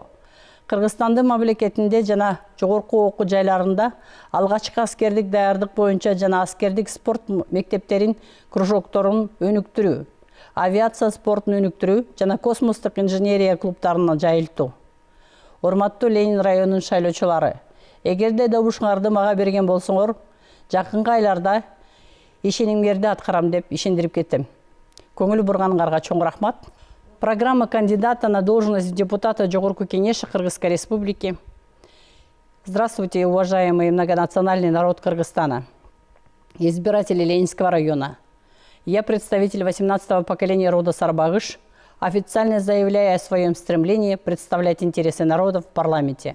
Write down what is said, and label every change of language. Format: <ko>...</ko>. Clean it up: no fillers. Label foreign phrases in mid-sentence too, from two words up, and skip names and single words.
<ky>Кыргызстандын мамлекетинде жана жогорку окуу жайларында алгачкы аскердик даярдык боюнча жана аскердик спорт мектептерин, кружокторун өнүктүрүү, авиация спортун өнүктүрүү жана космостук инженерия клубтарына жайылтуу. Урматтуу Ленин районунун шайлоочулары, эгерде добушуңарды мага берген болсоңор, жакынкы айларда ишенимдерди аткарам деп ишендирип кеттим. Көңүл бурганыңарга чоң рахмат.</ky> <ru>Программа кандидата на должность депутата Жогорку Кеңеши Кыргызской Республики. Здравствуйте, уважаемый многонациональный народ Кыргызстана, избиратели Ленинского района. Я представитель 18-го поколения рода Сарбагыш, официально заявляю о своем стремлении представлять интересы народа в парламенте.</ru>